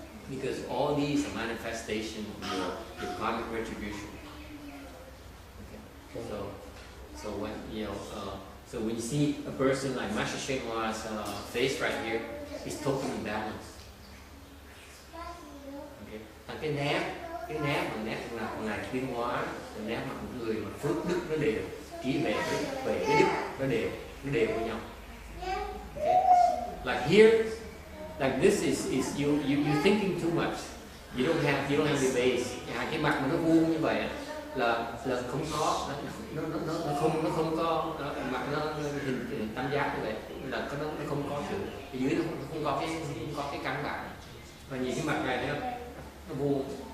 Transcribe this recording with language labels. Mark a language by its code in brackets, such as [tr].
[en] Because all these are manifestations of your karmic retribution. Okay. So when so when you see a person like Master Shenhua's face right here, it's totally balanced. Okay. [vi] Cái nét mà ngài tiến hóa, cái nét mặt của người mà phước đức nó đều, chỉ về cái đức nó đều với nhau. [en] Okay. Like here, like this is you thinking too much. You don't have the base. [vi] Cái mặt mà nó vuông như vậy là không có, nó không có mặt nó hình tam giác như vậy, là nó không có sự ở dưới, nó không có cái căn bản. Và nhìn cái mặt này nó vuông.